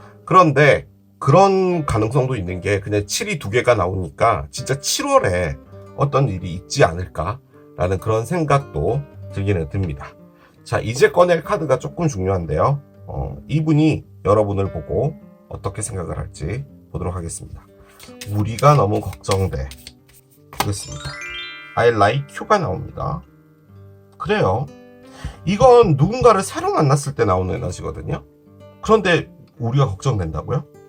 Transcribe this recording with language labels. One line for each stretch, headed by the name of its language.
Korean: 그런데 그런 가능성도 있는 게 그냥 7이 두 개가 나오니까 진짜 7월에 어떤 일이 있지 않을까라는 그런 생각도 들기는 듭니다. 자, 이제 꺼낼 카드가 조금 중요한데요. 이분이 여러분을 보고 어떻게 생각을 할지 보도록 하겠습니다. 우리가 너무 걱정돼. 보겠습니다.
English: I like you
Korean: 가 나옵니다. 그래요. 이건 누군가를 새로 만났을 때 나오는 에너지거든요. 그런데 우리가 걱정된다고요?